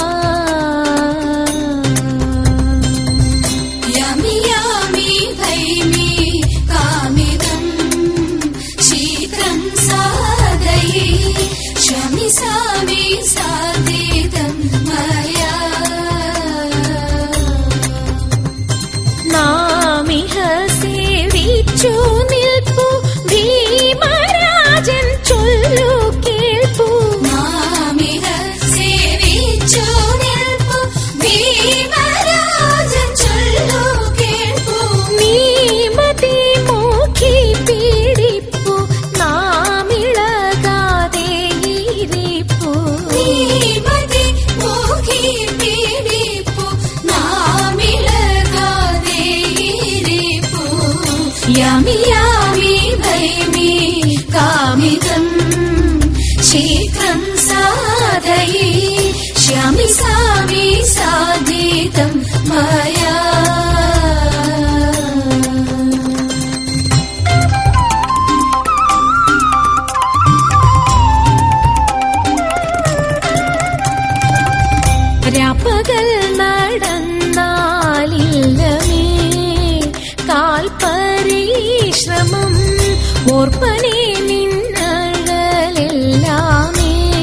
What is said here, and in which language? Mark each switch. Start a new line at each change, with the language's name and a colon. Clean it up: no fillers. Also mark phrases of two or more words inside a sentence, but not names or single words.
Sanskrit: यामि यामि भैमि कामितं शीघ्रं साधयिष्यामि सामि साधितं मया।
Malayalam: നാമിഹ സേവിച്ചു നിൽപ്പു ഭീമരാജൻ ചൊല്ലു കേൾപ്പു। നാമിഹ സേവിച്ചു നിൽപ്പു ഭീമരാജൻ ചൊല്ലു കേൾപ്പു। നീമതി മൂക്കി പീഡിപ്പു നാമിളകാതെ ഇരിപ്പു। നീമതി മൂക്കി പീഡിപ്പു നാമിളകാതെ ഇരിപ്പു।
Sanskrit: यामि यामि भैमि कामितं शीघ्रं साधयिष्यामि सामि साधितं मया।
Malayalam: രാപ്പകൽ നടന്നാലില്ലമേ കാൽപരിശ്രമം ഓർപ്പനെ നിന്നഴലെല്ലാമേ।